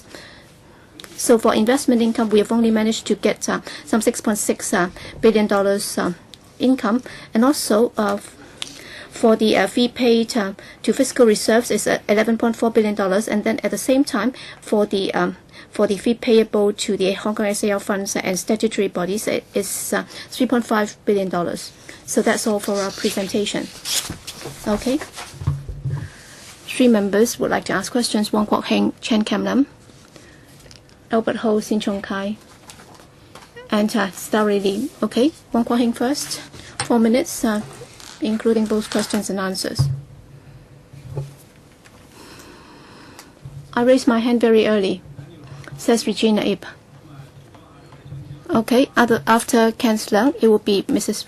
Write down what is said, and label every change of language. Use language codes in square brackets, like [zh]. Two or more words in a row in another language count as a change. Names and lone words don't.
[en] So for investment income, we have only managed to get some $6.6 billion income, and also for the fee paid to fiscal reserves is $11.4 billion, and then at the same time for the fee payable to the Hong Kong SAR funds and statutory bodies is $3.5 billion. So that's all for our presentation. Okay. 3 members would like to ask questions: Wong Kwok Heng, Chen Kam Lam, Albert Ho, Sin Chung Kai, and Starry Lee. Okay, Wong Kwok Heng first. 4 minutes, including both questions and answers. I raised my hand very early, says Regina Ip. Okay, after Chancellor, it will be Mrs.